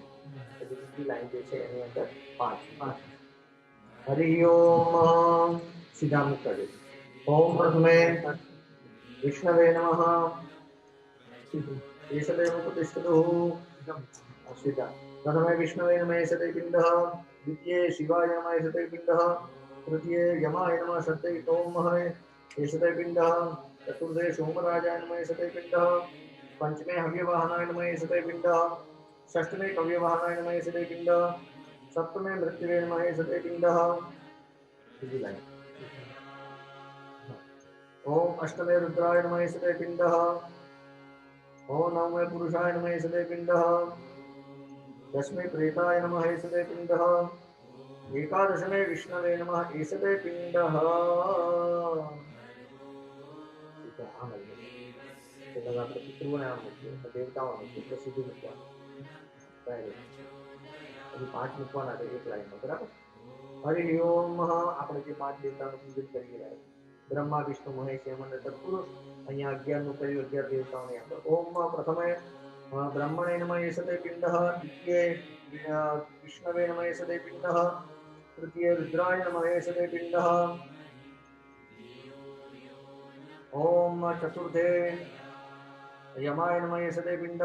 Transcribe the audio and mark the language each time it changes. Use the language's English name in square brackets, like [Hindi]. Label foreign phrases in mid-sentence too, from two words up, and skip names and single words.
[Gujarati] પછી બીજી લાઈન જે છે એની અંદર 5. હરિ ઓમ. સીધા મૂકી દે. [Sanskrit] ઓમ પ્રથમે વિષ્ણવે નમઃ એષદેવ ઉપતિષ્ઠતો. સીધા. પ્રથમે વિષ્ણવે નમઃ એષતે પિંડઃ. દ્વિતીये શિવાય નમઃ એષતે પિંડઃ. તૃતીये यमाय नमः श्राद्धे सोमः एषते पिण्डः. चतुर्थे सोमराजाय नमः एषते पिण्डः. पंचमे हव्यवाहनाय नमः एषते पिण्डः. षष्ठमे कव्यवाहनाय नमः एषते पिण्डः. सप्तमे मृत्युवे नमः एषते पिण्डः. ओम अष्टमे रुद्राय नमः एषते पिण्डः. ओम नवमे पुरुषाय नमः एषते पिण्डः. दशमे प्रेताय नमः एषते पिण्डः. एकादशमे विष्णवे नमः एषते पिण्डः. [Gujarati] देवताओं सीधું મૂકવાનું. 5 મૂકવાના છે એક લાઈનમાં, બરાબર? હરિ ઓમ. આપણે જે 5 દેવતાનું પૂજન કરી રહ્યા છે. બ્રહ્મા વિષ્ણુ મહેશ યમ અને તત્પુરુષ. અહીંયા 11નું કર્યું, 11 દેવતાઓને આપણે. [Sanskrit] ઓમ પ્રથમે બ્રહ્મણે નમઃ એષતે પિંડઃ. દ્વિતીये વિષ્ણવે નમઃ એષતે પિંડઃ. तृतीये रुद्राय नमः एषते पिण्डः. ओम चतुर्थे यमाय नमः एषते पिण्डः.